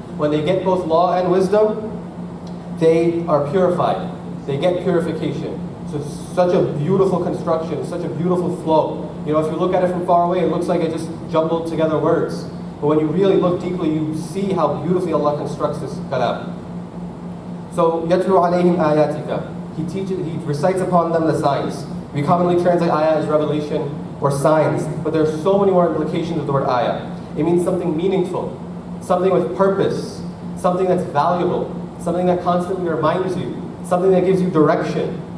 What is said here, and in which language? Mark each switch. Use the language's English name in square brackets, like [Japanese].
[English] When they get both law and wisdom, they are purified. They get purification. So it's such a beautiful construction, such a beautiful flow. You know, if you look at it from far away, it looks like it just jumbled together words. But when you really look deeply, you see how beautifully Allah constructs this kalam. So, [Arabic] يَتْلُو عَلَيْهِمْ آيَاتِكَ. [English] He recites upon them the signs. We commonly translate ayah as revelation or signs, but there are so many more implications of the word ayah. It means something meaningful, something with purpose, something that's valuable, something that constantly reminds you, something that gives you direction.